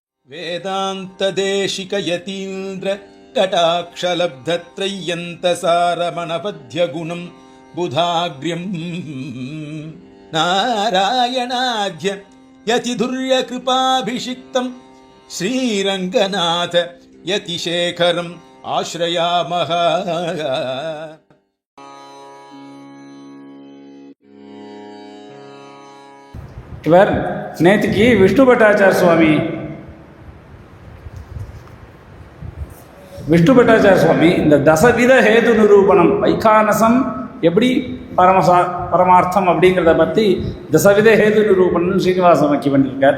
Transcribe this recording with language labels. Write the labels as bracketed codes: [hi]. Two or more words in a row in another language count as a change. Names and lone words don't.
[sa] వేదాంతదేశిక యతీంద్ర కటాక్షలబ్ధత్రయ్యంతసారమణపద్యగుణం బుధాగ్ర్యం నారాయణాధ్య యతిధుర్యకృపాభిషిక్తం శ్రీరంగనాథ యతిశేఖరం ఆశ్రయామః. [ta] இவர் நேற்றுக்கு விஷ்ணு பட்டாச்சார சுவாமி இந்த தசவித ஹேது நிரூபணம் வைகானசம் எப்படி பரமார்த்தம் அப்படிங்கிறத பற்றி தசவித ஹேது நிரூபணம் ஸ்ரீனிவாச மக்கி பண்ணியிருக்கார்.